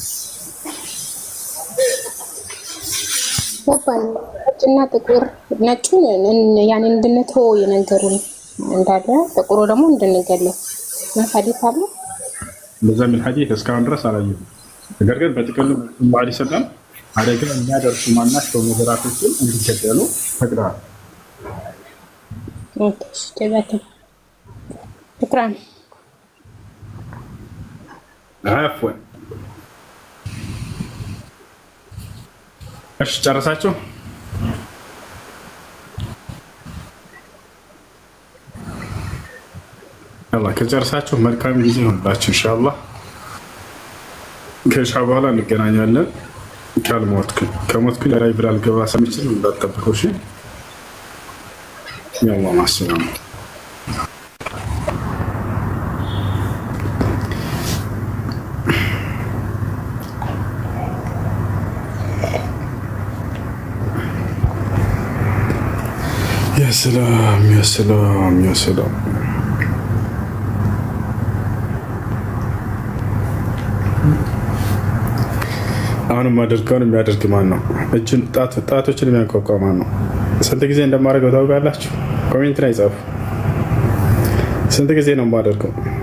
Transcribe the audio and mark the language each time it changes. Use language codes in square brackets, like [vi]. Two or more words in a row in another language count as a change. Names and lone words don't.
[am] ነጭና ጥቁር ነጩን ያኔ እንድንተው የነገሩን እንዳለ ጥቁሩ ደግሞ እንድንገለው ሐዲስ አለ። በዛ ምን ሐዲስ እስካሁን ድረስ አላየሁም። ነገር ግን በጥቅሉ ሰለላሁ ሰለም አደጋ የሚያደርሱ ማናቸው ነገራቶችን እንዲገደሉ ፈቅደዋል። [ar] ኦኬ፣ شكرا. عفوا. ايش ጨረሳችሁ? [am] يلا ከጨረሳችሁ መልካም ጊዜ ይሁንላችሁ ኢንሻአላህ። ከሻ በኋላ እንገናኛለን። ከሞትኩ ላይ ብላል ገባ ሰምችን እንዳትጠብቁ እሺ። يلا [ar] مع السلامة. يا سلام يا سلام يا سلام. [am] አሁን ማደርገውን የሚያደርግ ማን ነው? እጅን ጣቶችን የሚያንቋቋ ማን ነው? ስንት ጊዜ እንደማደርገው ታውቃላችሁ? ኮሜንት ላይ ጻፉ። ስንት ጊዜ ነው የማደርገው?